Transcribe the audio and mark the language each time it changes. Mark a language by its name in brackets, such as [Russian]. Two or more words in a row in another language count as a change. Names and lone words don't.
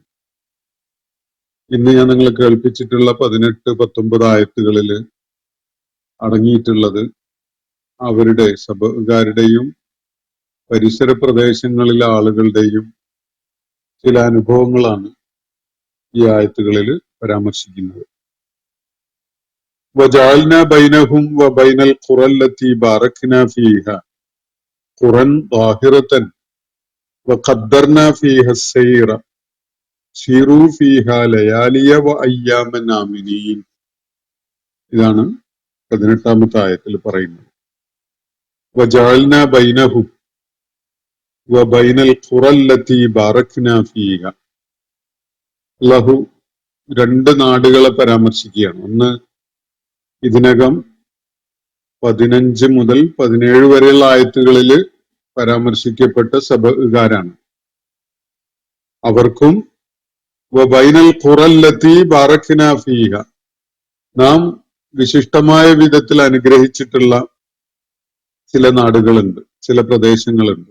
[Malayalam] ഇന്ന് ഞാൻ നിങ്ങളെ കേൾപ്പിച്ചിട്ടുള്ള 18-19 ആയത്തുകളിൽ അടങ്ങിയിട്ടുള്ളത് അവരുടെ സബഅുകാരുടെയും പരിസര പ്രദേശങ്ങളിലെ ആളുകളുടെയും ചില അനുഭവങ്ങളാണ് ഈ ആയത്തുകളിൽ പരാമർശിക്കുന്നത്. [Arabic] وجعلنا بينهم وبين القرى التي باركنا فيها قرى ظاهرة وقدرنا فيها السير سيروا فيها ليالي وأياما آمنين. [Malayalam] ഇതാണ് 18-ാമത്തെ ആയത്തിൽ പറയുന്നത്. [Arabic] وجعلنا بينهم وبين القرى التي باركنا فيها. [Malayalam] അല്ലാഹു രണ്ട് നാടുകളെ പരാമർശിക്കുകയാണ്. ഒന്ന് ഇതിനകം 15 മുതൽ 17 വരെയുള്ള ആയത്തുകളിൽ പരാമർശിക്കപ്പെട്ട സബഅുകാരാണ്. അവർക്കും [Arabic] وبين القرى التي باركنا فيها, [Malayalam] നാം വിശിഷ്ടമായ വിധത്തിൽ അനുഗ്രഹിച്ചിട്ടുള്ള ചില നാടുകളുണ്ട്, ചില പ്രദേശങ്ങളുണ്ട്.